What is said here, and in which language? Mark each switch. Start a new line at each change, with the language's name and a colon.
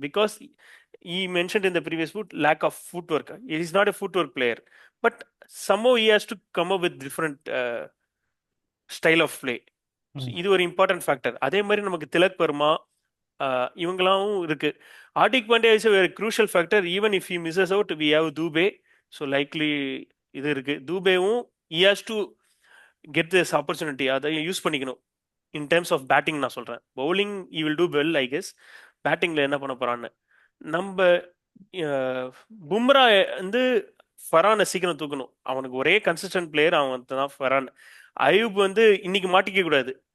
English: Because he mentioned in the previous foot lack of footwork. Is not a footwork player, but somehow he has to come up with different style of play.
Tamil: இது ஒரு
English: Important factor.
Tamil: அதே மாதிரி நமக்கு திலக் வர்மா இவங்களாவும் இருக்கு.
English: Hardik Pandya is a crucial factor. Even if he misses out, we have Dubey. So likely
Tamil: இது இருக்கு.
English: தூபேவும் he has to get this opportunity.
Tamil: அதை use பண்ணிக்கணும்.
English: in terms of batting
Tamil: நான் சொல்கிறேன்.
English: Bowling he will do well I guess.
Tamil: பேட்டிங்கில் என்ன பண்ண போகிறான்னு நம்ம பும்ரா வந்து ஃபரானை சீக்கிரம் தூக்கணும். அவனுக்கு ஒரே கன்சிஸ்டன்ட் பிளேயர் அவன் தான் ஃபரான். அயூப் வந்து இன்னைக்கு மாட்டிக்க கூடாது.